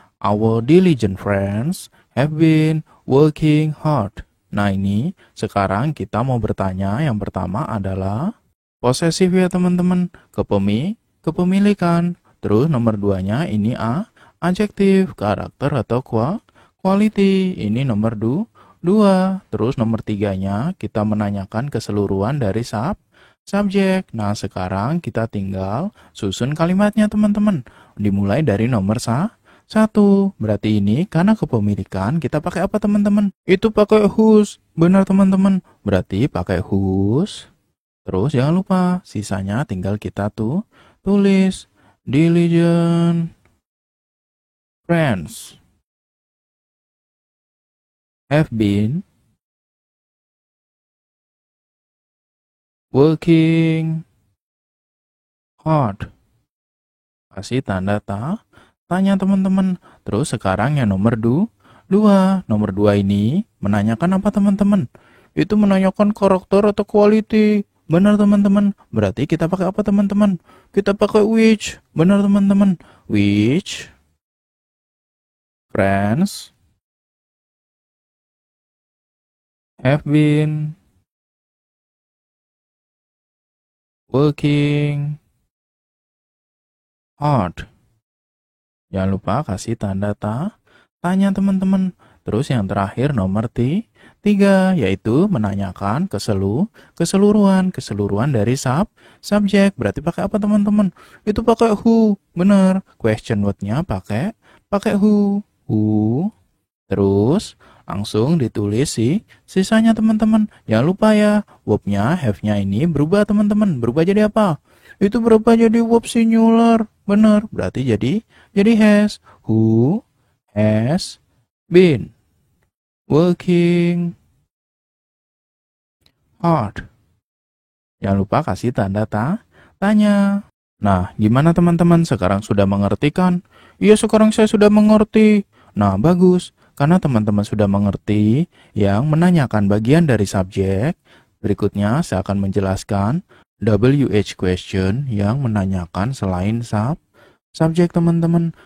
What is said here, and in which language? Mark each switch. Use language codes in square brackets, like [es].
[en] Our diligent friends have been working hard. [id] Nah, ini sekarang kita mau bertanya. Yang pertama adalah posesif ya teman-teman. Kepemilikan. Terus nomor 2-nya ini adjektif, karakter atau quality. Ini nomor 2. Terus nomor 3-nya kita menanyakan keseluruhan dari subjek. Nah, sekarang kita tinggal susun kalimatnya teman-teman. Dimulai dari nomor 1. Berarti ini karena kepemilikan kita pakai apa teman-teman? Itu pakai whose. Benar teman-teman. Berarti pakai whose. Terus jangan lupa sisanya tinggal kita tulis. [en] Diligent friends have been working hard. [id] Kasih tanda tanya teman-teman. Terus sekarang yang nomor 2. Nomor 2 ini menanyakan apa teman-teman? Itu menanyakan karakter atau quality. Benar teman-teman. Berarti kita pakai apa teman-teman? Kita pakai which. Benar teman-teman. [en] Which friends have been working hard. [id] Jangan lupa kasih tanda tanya teman-teman. Terus yang terakhir nomor 3 yaitu menanyakan keseluruhan dari subjek. Berarti pakai apa teman-teman? Itu pakai who. Benar. Question word-nya pakai who. Terus langsung ditulis sisanya teman-teman. Jangan lupa ya, verb-nya, have-nya ini berubah teman-teman. Berubah jadi apa? Itu berubah jadi verb singular. Benar. Berarti jadi has. [en] Who has been working hard. [id] Jangan lupa kasih tanda tanya. Nah, gimana teman-teman? Sekarang sudah mengerti kan? Iya, sekarang saya sudah mengerti. Nah, bagus. Karena teman-teman sudah mengerti yang menanyakan bagian dari subjek, berikutnya saya akan menjelaskan WH question yang menanyakan selain subjek teman-teman.